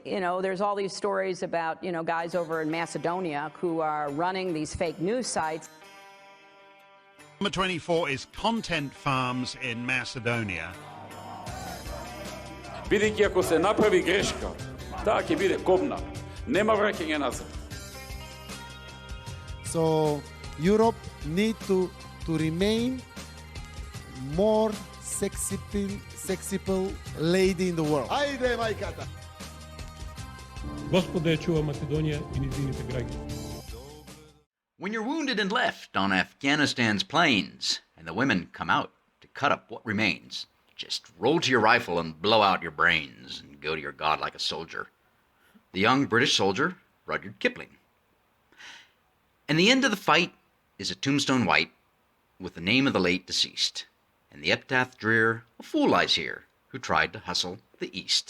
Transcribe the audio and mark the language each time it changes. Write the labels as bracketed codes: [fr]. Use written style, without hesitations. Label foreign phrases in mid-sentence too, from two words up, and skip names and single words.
[en] there's all these stories about, guys over in Macedonia who are running these fake news sites. Number 24 is Content Farms in Macedonia. [mk] Бидејќи ако се направи грешка, таа ќе биде кобна. Нема враќање назад. [en] So Europe need to remain more sexy lady in the world. [mk] Ајде, мајката! Господа ја чува Македонија и низините граѓани. [en] When you're wounded and left on Afghanistan's plains, and the women come out to cut up what remains, just roll to your rifle and blow out your brains and go to your God like a soldier. The young British soldier, Rudyard Kipling. And the end of the fight is a tombstone white with the name of the late deceased, and the epitaph drear, a fool lies here who tried to hustle the East.